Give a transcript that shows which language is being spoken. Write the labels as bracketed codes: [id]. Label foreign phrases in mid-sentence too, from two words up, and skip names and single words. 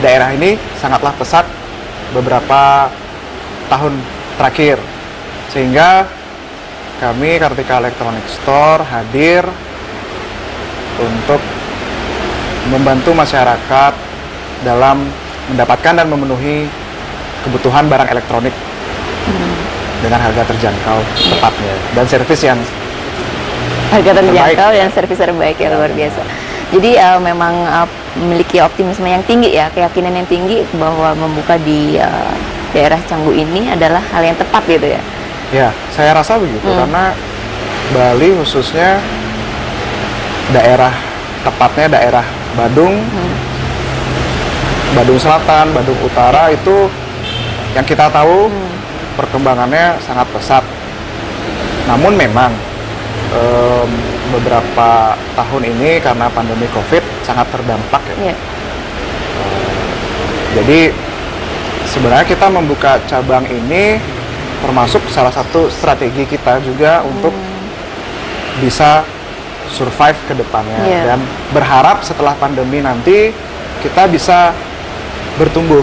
[id] daerah ini sangatlah pesat beberapa tahun terakhir, sehingga kami Kartika Electronic Store hadir untuk membantu masyarakat dalam mendapatkan dan memenuhi kebutuhan barang elektronik dengan harga terjangkau tepatnya, dan servis yang Harga terjangkau terbaik. dan servis terbaik ya, luar biasa. Jadi memang memiliki optimisme yang tinggi ya, keyakinan yang tinggi bahwa membuka di daerah Canggu ini adalah hal yang tepat gitu ya. Ya, saya rasa begitu, karena Bali khususnya tepatnya daerah Badung, Badung Selatan, Badung Utara itu yang kita tahu perkembangannya sangat pesat. Namun memang beberapa tahun ini karena pandemi COVID sangat terdampak ya. Jadi sebenarnya kita membuka cabang ini termasuk salah satu strategi kita juga untuk bisa survive ke depannya, dan berharap setelah pandemi nanti kita bisa bertumbuh.